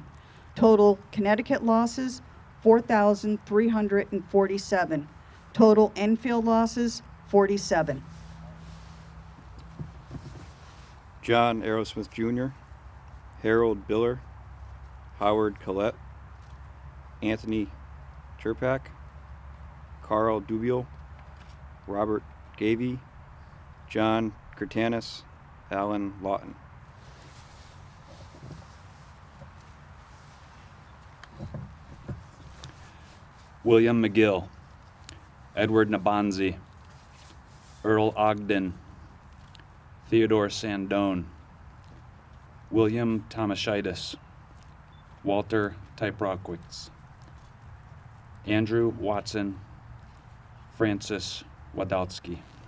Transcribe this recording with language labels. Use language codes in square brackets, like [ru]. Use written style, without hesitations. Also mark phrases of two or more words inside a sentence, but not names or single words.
[en] Total Connecticut losses, 4,347. Total Enfield losses, 47. John Aerosmith Jr., Harold Biller, Howard Collette, Anthony Cherpak, Carl Dubiel, Robert Gavey, John Curtanis, Alan Lawton. William McGill, Edward Nabanzi, Earl Ogden, Theodore Sandone, William Tomashitis, Walter Typrockwitz, Andrew Watson, Francis Wadowski.